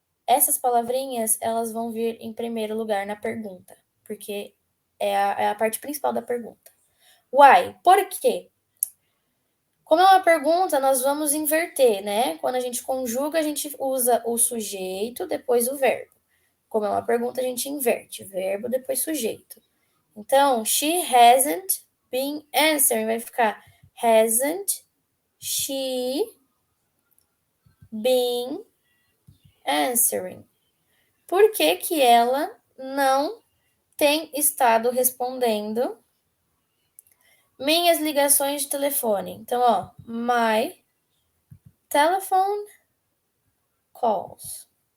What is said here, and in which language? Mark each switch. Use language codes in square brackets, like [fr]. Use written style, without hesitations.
[pt] essas palavrinhas, elas vão vir em primeiro lugar na pergunta, porque é a parte principal da pergunta. Why? Por quê? Como é uma pergunta, nós vamos inverter, né? Quando a gente conjuga, a gente usa o sujeito, depois o verbo. Como é uma pergunta, a gente inverte. Verbo, depois sujeito. [en] Então, she hasn't been answering. [pt] Vai ficar [en] hasn't she been answering. [pt] Por que que ela não tem estado respondendo minhas ligações de telefone? [en] Então, ó, my telephone calls.